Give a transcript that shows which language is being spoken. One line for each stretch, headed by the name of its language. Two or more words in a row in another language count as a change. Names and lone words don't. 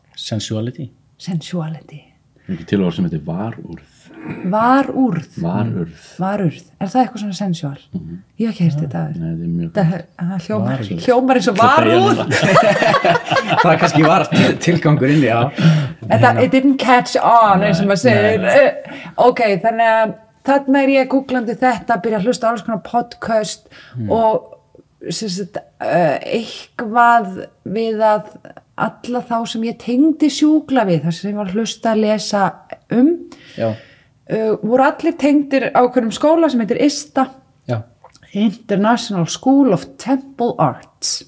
Icelandic: Sensuality Sensuality Ekki til orð sem þetta varúrð Varúrð. Varurð. Er það eitthvað svona sensual? Ég hef ekki heyrt þetta. Nei, það er mjög Það hljómar eins og varúrð. Það kannski var tilgangurinn, já.
English: It didn't catch on,
Icelandic: eins og maður segir. Ok, þannig að þarna ég googlandi þetta, byrja að hlusta á alls konar podcast og eitthvað við að alla þá sem ég tengdi sjúkla við, þar sem ég var að hlusta að lesa voru allir tengdir á hverjum skóla sem heitir ISTA, International School of Temple Arts.